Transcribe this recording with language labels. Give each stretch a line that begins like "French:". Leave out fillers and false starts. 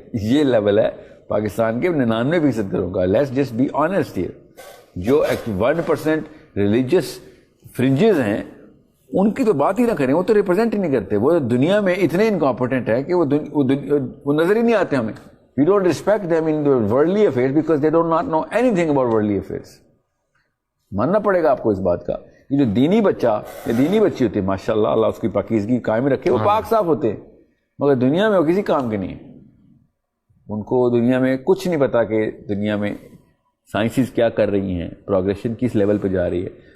Urdu: یہ لیول ہے پاکستان کے 99% گھروں کا.
English: Let's just be honest here.
Urdu: جو 1% ریلیجس فرنجز ہیں ان کی تو بات ہی نہ کریں, وہ تو ریپرزینٹ ہی نہیں کرتے. وہ دنیا میں اتنے انکمپیٹنٹ ہے کہ وہ نظر ہی نہیں آتے ہمیں.
English: We don't respect them in the worldly affairs because they do not know anything about worldly affairs.
Urdu: ماننا پڑے گا آپ کو اس بات کا. یہ جو دینی بچہ یا دینی بچی ہوتی ہے, ماشاء اللہ اللہ اس کی پاکیزگی قائم رکھے, وہ پاک صاف ہوتے ہیں, مگر دنیا میں وہ کسی کام کے نہیں ہیں. ان کو دنیا میں کچھ نہیں پتا کہ دنیا میں سائنسز کیا کر رہی ہیں, پروگریشن کس لیول پہ جا رہی ہے.